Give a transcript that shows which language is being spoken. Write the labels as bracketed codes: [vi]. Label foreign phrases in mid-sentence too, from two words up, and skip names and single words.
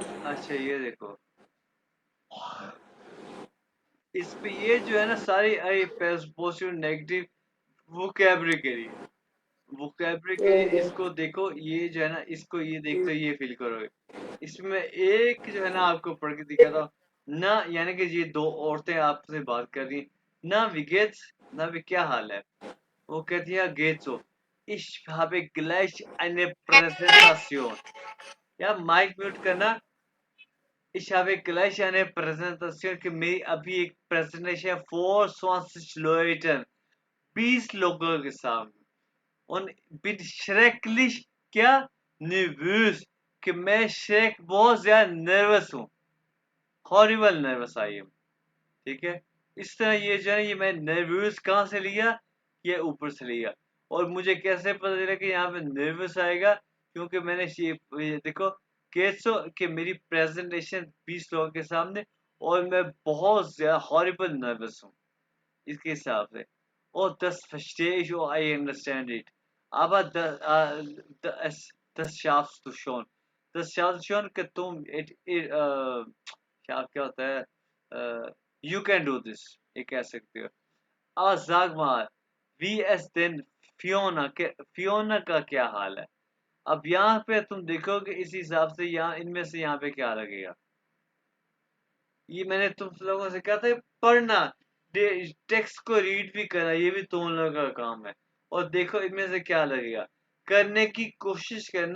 [hi] अच्छा ये देखो, इस पे ये जो है ना सारी [en] positive negative vocabulary, [hi] इसको देखो, ये जो है ना, इसको ये देखते ये फील करोगे। इसमें एक जो है ना आपको पढ़ के दिखाता हूँ ना, यानी कि ये दो औरतें आपसे बात कर रही ना, विगेट्स ना भी क्या हाल है, वो कहती है गेट्सो, [de] ich habe gleich eine Präsentation। [hi] यार माइक म्यूट करना। [de] Ich habe gleich eine Präsentation, [hi] कि मेरी अभी एक प्रेजेंटेशन 24 Leuten, 20 लोगों के सामने। [de] Und bin schrecklich [hi] क्या nervös, कि मैं श्रेक बहुत ज्यादा नर्वस हूँ। [en] horrible nervous I am. [hi] ठीक है, इस तरह ये जो है, ये मैं नर्वस कहाँ से लिया, ये ऊपर से लिया। और मुझे कैसे पता चला कि यहाँ पे नर्वस आएगा, क्योंकि मैंने ये देखो कैसो कि मेरी प्रेजेंटेशन 20 लोगों के सामने, और मैं बहुत ज्यादा [en] horrible nervous [hi] हूँ इसके हिसाब से। [de] Oh, das verstehe ich, [en] oh, I understand it. [de] Aber das schaffst du schon. Das schaffst du schon, [hi] कि तुम क्या होता है, [en] you can do this, [hi] ये कह सकते हो. [de] Aber sag mal, wie es denn फियोना [hi] का क्या हाल है? अब यहाँ पे तुम देखोगे इस हिसाब से, यहाँ इनमें से यहाँ पे क्या लगेगा? ये मैंने तुम लोगों से कहा था पढ़ना, टेक्स्ट को रीड भी करना, ये भी तुम लोगों का काम है. और देखो इनमें से क्या लगेगा, करने की कोशिश करना.